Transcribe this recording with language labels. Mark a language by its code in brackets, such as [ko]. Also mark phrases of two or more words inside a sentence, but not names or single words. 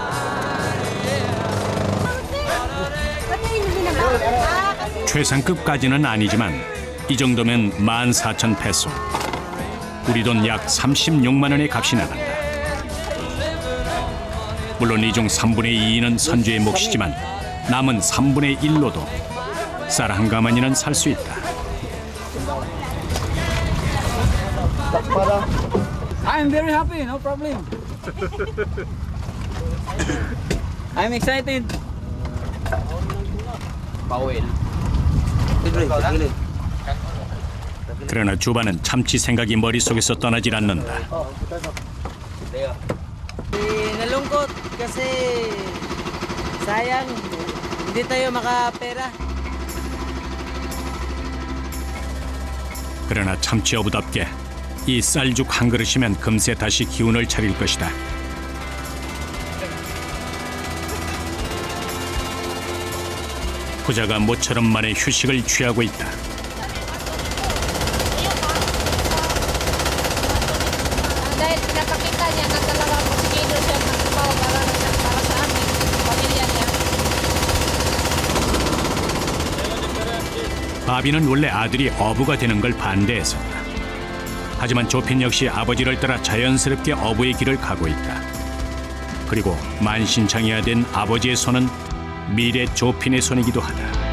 [ko] 최상급까지는 아니지만 이 정도면 14,000페소. 우리 돈 약 36만 원의 값이 나간다. 물론 이 중 3분의 2는 선주의 몫이지만 남은 3분의 1로도 쌀 한 가마니는 살 수 있다. [en] I'm very happy, no problem. I'm excited. [ko] 그러나 주반은 참치 생각이 머릿속에서 떠나질 않는다. [tl] Nalungkot kasi sayang hindi tayo makapera. [ko] 그러나 참치 어부답게 이 쌀죽 한 그릇이면 금세 다시 기운을 차릴 것이다. 부자가 모처럼 만에 휴식을 취하고 있다. [tl] Dahil pinapakita niya na talagang motivator siya ng trabaho para sa amin, pamilya niya. [ko] 바비는 원래 아들이 어부가 되는 걸 반대했었다. 하지만 조핀 역시 아버지를 따라 자연스럽게 어부의 길을 가고 있다. 그리고 만신창이가 된 아버지의 손은 미래 조핀의 손이기도 하다.